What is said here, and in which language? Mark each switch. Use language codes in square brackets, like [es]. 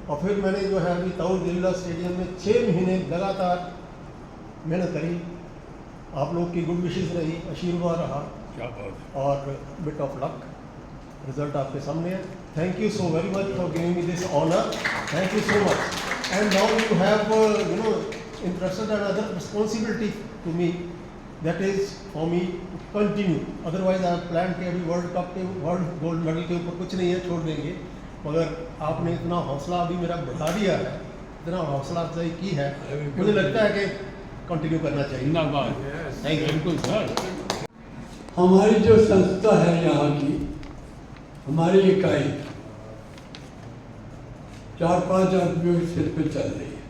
[hi] और फिर मैंने जो है अभी ताउर जिला स्टेडियम में 6 महीने लगातार मेहनत करी। आप लोग की गुड विशेस रही, आशीर्वाद रहा, क्या बात है। और [en] Bit of luck. [hi] रिजल्ट आपके सामने है। [en] Thank you so very much for giving me this honour. Thank you so much. And now you have entrusted another responsibility to me, that is for me to continue. Otherwise I have planned [hi] कि अभी world cup के world gold medal के ऊपर कुछ नहीं है, छोड़ देंगे। मगर आपने इतना हौसला अभी मेरा बढ़ा दिया है, इतना हौसला अफजाई की है, मुझे लगता है कि कंटिन्यू करना चाहिए। जिंदाबाद। Thank you. बिल्कुल सर। हमारी जो संस्था है यहाँ की, हमारी इकाई 4-5 आदमियों के सिर पे चल रही है।